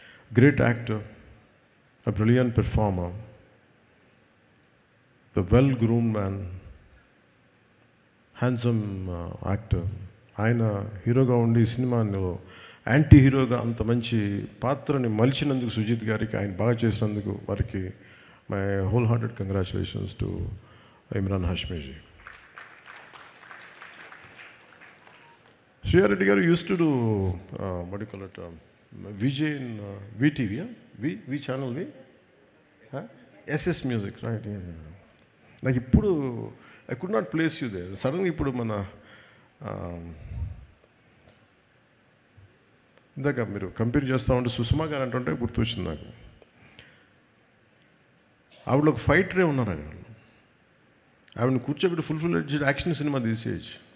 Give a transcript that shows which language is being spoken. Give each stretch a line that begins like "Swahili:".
English: Great actor, a brilliant performer, the well groomed man, handsome actor.
Telugu: ఆయన హీరోగా ఉండి సినిమాలో యాంటీ హీరోగా అంత మంచి పాత్రని మలిచినందుకు సుజిత్ గారికి, ఆయన బాగా చేసినందుకు వారికి
English: My whole hearted congratulations to Imran హష్మీజీ. Shriya Reddy గారు use to do what do you call it, VJ in VTV, V channel, SS Music, right?
Telugu: నాకు ఇప్పుడు
English: I could not place you there.
Telugu: సడన్గా ఇప్పుడు మన ఇందాక మీరు కంపేర్ చేస్తూ ఉంటే సుష్మా గారు అంటుంటే గుర్తొచ్చింది నాకు. ఆవిడ ఒక ఫైటరే ఉన్నారు అక్కడ. ఆవిడని కూర్చోబెట్టి ఫుల్ యాక్షన్ సినిమా తీసేయచ్చు.